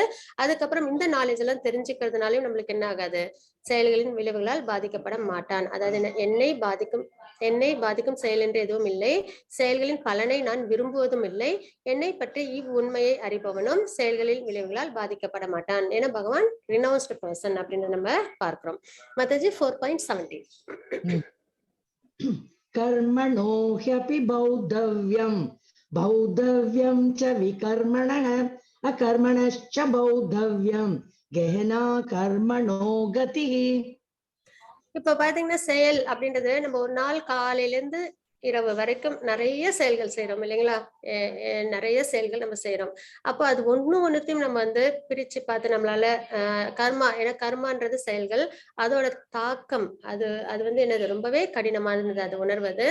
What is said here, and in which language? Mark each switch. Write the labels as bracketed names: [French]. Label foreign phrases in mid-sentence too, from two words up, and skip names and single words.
[Tamil] அதுக்கப்புறம் இந்த நாலேஜ் எல்லாம் தெரிஞ்சுக்கிறதுனாலயும் நம்மளுக்கு என்ன ஆகாது, செயல்களின் விளைவுகளால் பாதிக்கப்பட மாட்டான். அதாவது என்னை பாதிக்கும் செயல் என்று எதுவும் இல்லை, செயல்களின் பலனை நான் விரும்புவதும் இல்லை, என்னை பற்றி இவ்வுண்மையை அறிபவனும் செயல்களின் விளைவுகளால் பாதிக்கப்பட மாட்டான். ஏன்னா பகவான் [English] renounced person [Tamil] அப்படின்னு நம்ம பார்க்கிறோம். மாதாஜி 4.17. [Sanskrit] कर्मणो ह्यपि बौद्धव्यं च विकर्मणः अकर्मणश्च बौद्धव्यं गहना कर्मणो गतिः. [Tamil] இப்ப பாத்தீங்கன்னா செயல் அப்படின்றது நம்ம ஒரு நாள் காலையில இருந்து இரவு வரைக்கும் நிறைய செயல்கள் செய்யறோம் இல்லைங்களா. நிறைய செயல்கள் நம்ம செய்யறோம். அப்போ அது ஒண்ணுத்தையும் நம்ம வந்து பிரிச்சு பார்த்து நம்மளால கர்மா, ஏன்னா கர்மான்றது செயல்கள், அதோட தாக்கம் அது வந்து என்னது ரொம்பவே கடினமானது அது உணர்வது.